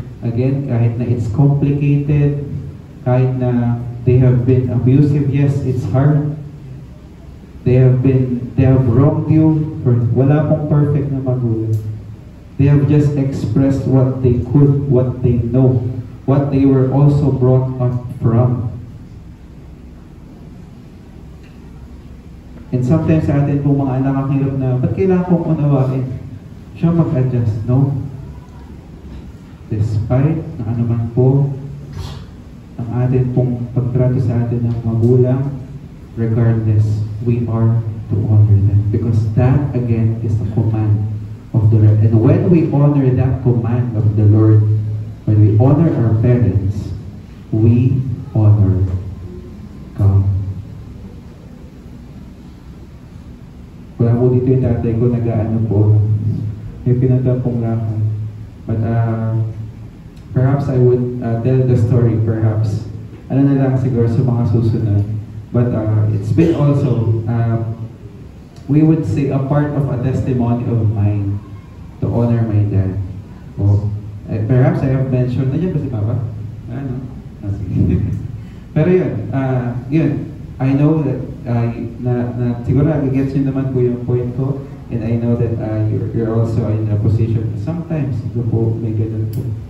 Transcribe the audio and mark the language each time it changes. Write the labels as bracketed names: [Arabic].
[English] Again, [Filipino] kahit na [English] it's complicated, kahit na they have been abusive, yes, it's hard. They have wronged you. [Filipino] Wala pong perfect na magulang. [English] They have just expressed what they could, what they know, what they were also brought up from. [Filipino] And sometimes sa atin po mga anak ang hirap na, ba't kailangan kong unawain? Siya mag-adjust, no? Despite na anuman po ang atin pong pagtrato sa atin ng magulang, regardless, [English] we are to honor them. Because that, again, is the command of the Lord. And when we honor that command of the Lord, when we honor our parents, we honor God. [Filipino] Wala po dito yung tatay ko, nag-ano po, may pinunta pong lakad. [English] But perhaps I would tell the story, perhaps. [Filipino] Ano na lang siguro sa mga susunod. [English] But it's been also, we would say, a part of a testimony of mine to honor my dad. Oh, perhaps I have mentioned, [Filipino] nandiyan ba si Papa? Ano? Sige. [English] Pero yun, I know that, [Filipino] siguro nag-gets nyo naman po yung point ko, [English] and I know that you're also in a position, sometimes, po, may ganun po.